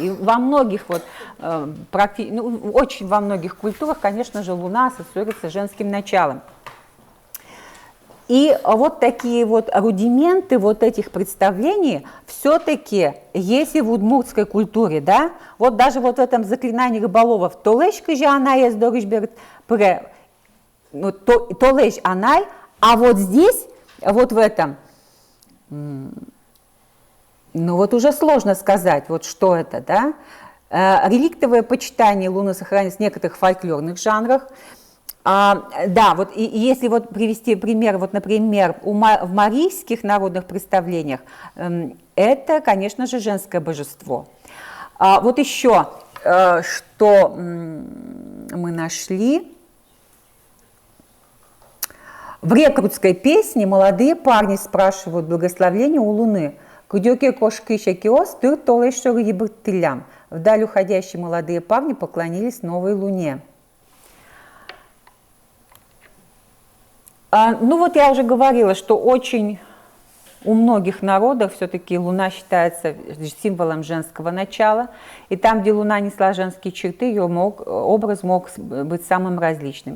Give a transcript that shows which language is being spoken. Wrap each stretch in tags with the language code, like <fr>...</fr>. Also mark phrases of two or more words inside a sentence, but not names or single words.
<ru>И во многих, вот, очень во многих культурах, конечно же, Луна ассоциируется с женским началом. И вот такие вот рудименты вот этих представлений все-таки есть и в удмуртской культуре, да? Вот даже вот в этом заклинании рыболовов</ru> <udm>«Толешка же анай есть дорожберт пре», «Толеш анай»,</udm> <ru>а вот здесь, вот в этом, ну вот уже сложно сказать, вот что это, да? Реликтовое почитание Луны сохранилось в некоторых фольклорных жанрах. Да, вот и если вот привести пример, вот, например, в марийских народных представлениях, это, конечно же, женское божество. Вот еще, что мы нашли. В рекрутской песне молодые парни спрашивают благословение у Луны.</ru> <udm>«Кудёке кошки шакиос, тыр толэшор ебыртылям».</udm> <ru>Вдаль уходящие молодые парни поклонились новой Луне. Ну вот я уже говорила, что очень у многих народов все-таки Луна считается символом женского начала. И там, где Луна несла женские черты, ее образ мог быть самым различным.</ru>